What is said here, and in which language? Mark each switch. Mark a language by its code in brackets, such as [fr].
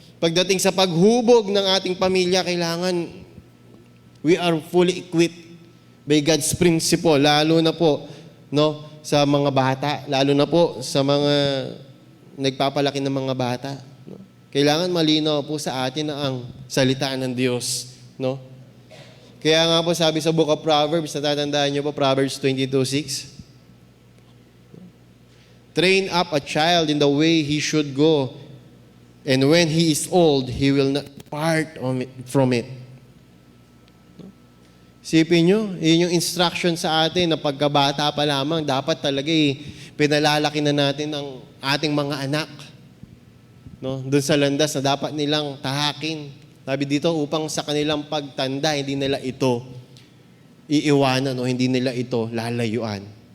[tl] Pagdating sa paghubog ng ating pamilya, kailangan [en] we are fully equipped by God's principle, [tl] lalo na po no, sa mga bata, lalo na po sa mga nagpapalaki ng mga bata. No? Kailangan malinaw po sa atin na ang salita ng Diyos. No? Kaya nga po sabi sa [en] Book of Proverbs, [tl] natatandaan niyo po, [en] Proverbs 22:6, train up a child in the way he should go, and when he is old, he will not part from it. [tl] Sipin nyo, yun yung instruction sa atin na pagkabata pa lamang, dapat talaga pinalalaki na natin ang ating mga anak. No? Doon sa landas na dapat nilang tahakin. Sabi dito, upang sa kanilang pagtanda, hindi nila ito iiwanan o hindi nila ito lalayuan.